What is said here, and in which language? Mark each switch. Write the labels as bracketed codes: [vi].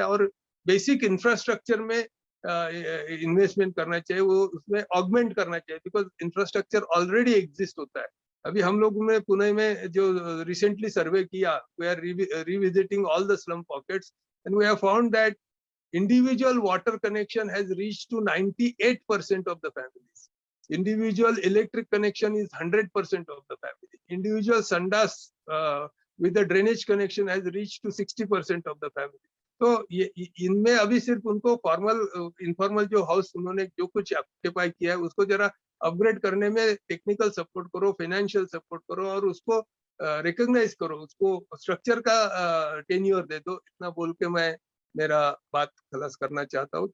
[hi] और basic infrastructure में investment करना चाहिए, वो उसमें ऑगमेंट करना चाहिए, बिकॉज इंफ्रास्ट्रक्चर ऑलरेडी एग्जिस्ट होता है. अभी हम लोग ने पुणे में जो रिसेंटली सर्वे किया, [en] We are revisiting all the slum pockets and we have found that individual water connection has reached to 98% of the families. Individual electric connection is 100% of the family. Individual sandas with the drainage connection has reached to 60% of the family. [hi] तो ये इनमें अभी सिर्फ उनको formal informal जो house उन्होंने जो कुछ ऑक्यूपाई किया है उसको जरा अपग्रेड करने में टेक्निकल सपोर्ट करो, फाइनेंशियल सपोर्ट करो और उसको रिकॉग्नाइज करो, उसको स्ट्रक्चर का टेन्योर दे दो। इतना बोल के मैं मेरा बात खलास करना चाहता हूँ।